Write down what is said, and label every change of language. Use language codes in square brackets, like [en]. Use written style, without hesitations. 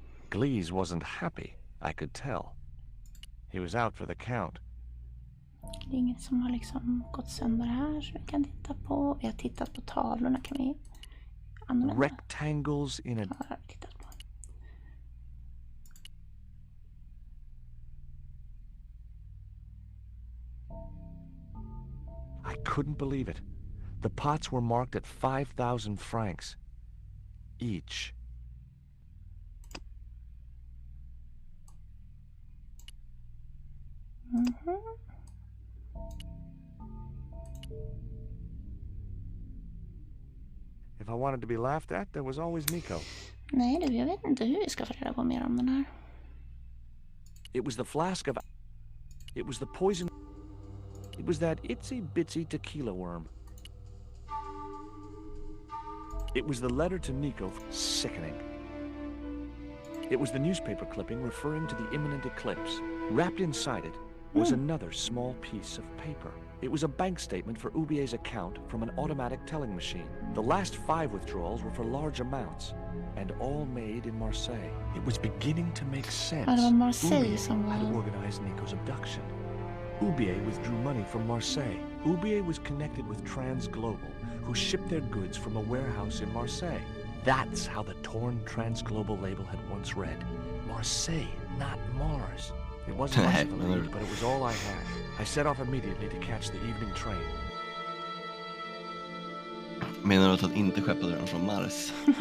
[en] Glees wasn't happy, I could tell. He was out for the count. [sv] Det är inget som har liksom gått sönder här så vi kan titta på. Vi har tittat på tavlorna, kan vi använda. [en] Rectangles in a... [sv] Ja, har vi tittat på. [en] I couldn't believe it. The pots were marked at 5,000 francs each. If I wanted to be laughed at, there was always Nico. [sv] Nej, jag vet inte hur vi ska få reda på mer om den här. [en] It was the flask of... It was the poison... It was that itsy-bitsy tequila worm. It was the letter to Nico. Sickening. It was the newspaper clipping referring to the imminent eclipse. Wrapped inside it was another small piece of paper. It was a bank statement for Ubier's account from an automatic telling machine. The last 5 withdrawals were for large amounts, and all made in Marseille. It was beginning to make sense. [sv] Ja, det var Marseille [en] Ubier [sv] som var... [en] had organized Nico's abduction. Ubier withdrew money from Marseille. Ubier was connected with Transglobal, who shipped their goods from a warehouse in Marseille. That's how the torn Transglobal label had once read. Marseille, not Mars. It wasn't much of a lead, but it was all I had. I set off immediately to catch the evening train. [sv] Menar du att han inte skeppade den från Mars?